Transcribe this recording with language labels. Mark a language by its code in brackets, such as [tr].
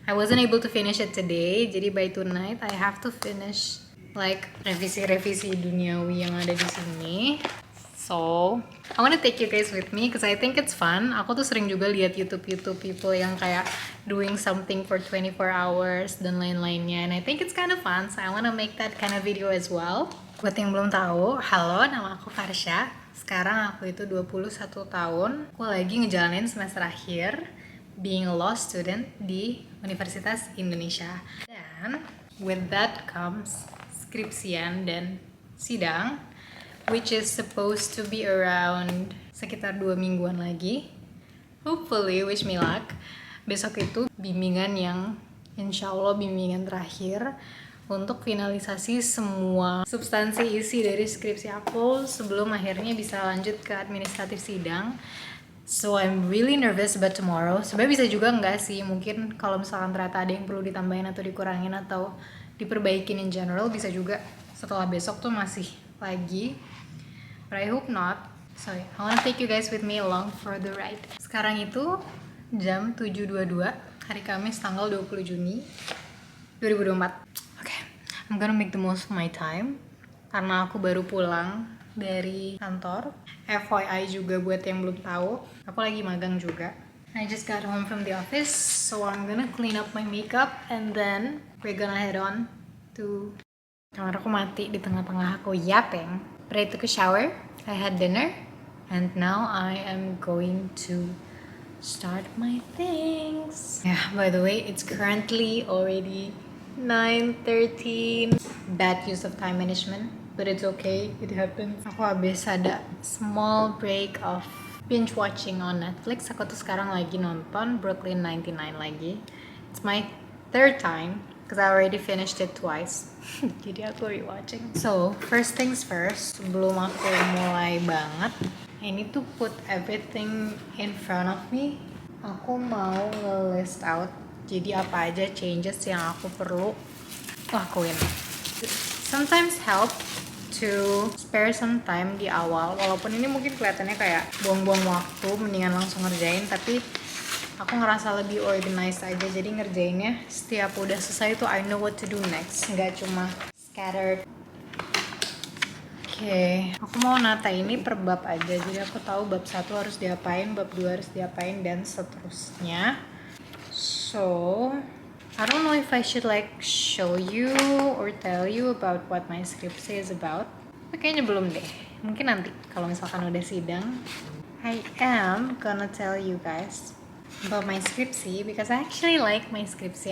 [en] I wasn't able to finish it today, [id] jadi [en] by tonight I have to finish like [id] revisi-revisi duniawi yang ada di sini. [en] So, I wanna take you guys with me because I think it's fun. [id] Aku tuh sering juga lihat [en] YouTube people [id] yang kayak [en] doing something for 24 hours [id] dan lain-lainnya. [en] And I think it's kind of fun, so I wanna make that kind of video as well. [id] Buat yang belum tahu, halo, nama aku Farsha. Sekarang aku itu 21 tahun. Aku lagi ngejalanin semester akhir [en] being a law student [id] di Universitas Indonesia. Dan with that comes skripsian dan sidang, which is supposed to be around sekitar 2 mingguan lagi. [en] Hopefully, wish me luck. [id] Besok itu bimbingan yang insya Allah bimbingan terakhir untuk finalisasi semua substansi isi dari skripsi aku sebelum akhirnya bisa lanjut ke administratif sidang. [en] So I'm really nervous about tomorrow. [id] Sebenarnya bisa juga enggak sih, mungkin kalau misalkan ternyata ada yang perlu ditambahin atau dikurangin atau diperbaikin [en] in general, [id] bisa juga setelah besok tuh masih lagi. [en] But I hope not. So I wanna take you guys with me along for the ride. [id] Sekarang itu jam 7.22, hari Kamis tanggal 20 Juni 2024. [en] Okay, I'm gonna make the most of my time [id] karena aku baru pulang dari kantor. FYI juga buat yang belum tahu, aku lagi magang juga. [en] I just got home from the office, so I'm gonna clean up my makeup and then we're gonna head on to... [id] Kamar aku mati di tengah-tengah aku [en] yapping. But I took a shower, I had dinner, and now I am going to start my things. Yeah, by the way, it's currently already 9:13. Bad use of time management, but it's okay, it happens. [id] Aku habis ada [en] small break of binge watching on Netflix. [id] Aku tuh sekarang lagi nonton Brooklyn 99 lagi. [en] It's my third time because I already finished it twice. [id] Jadi aku [en] rewatching. So, first things first, [id] sebelum aku mulai banget, [en] I need to put everything in front of me. [id] Aku mau nge-list out jadi apa aja changes yang aku perlu lakuin. [en] Sometimes help to spare some time [id] di awal, walaupun ini mungkin kelihatannya kayak buang-buang waktu, mendingan langsung ngerjain, tapi aku ngerasa lebih organized aja, jadi ngerjainnya setiap udah selesai tuh [en] I know what to do next, [id] nggak cuma scattered. Oke, aku mau nata ini per bab aja, jadi aku tahu bab 1 harus diapain, bab 2 harus diapain, dan seterusnya. [en] So, I don't know if I should like show you or tell you about what my skripsi is about. [id] Kayaknya belum deh, mungkin nanti kalau misalkan udah sidang. [en] I am gonna tell you guys about my skripsi because I actually like my skripsi.